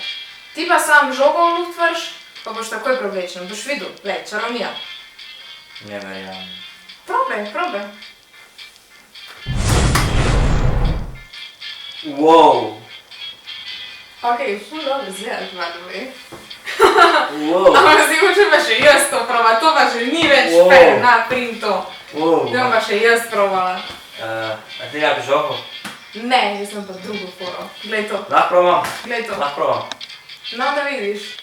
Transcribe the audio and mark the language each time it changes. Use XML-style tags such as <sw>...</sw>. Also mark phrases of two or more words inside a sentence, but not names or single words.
<sl>Ti pa sam žogo v luft vrš, pa boš takoj preoblečen. Boš videl, lej, čarovnija. Ne verjamem. Probaj. Wow. Okej, ful dobro zgledaš,</sl> <en>by the way.</en> <sl>Wow. Ampak zdaj hočem pa še jaz to probati, to pa že ni več fair na printu. Wow. Zdaj bom pa še jaz probala. A ti rabi žogo? Ne, jaz sem pa drugo foro. Glej to, Lahko provam? glej to. Lahko provam. No, da vidiš.</sl>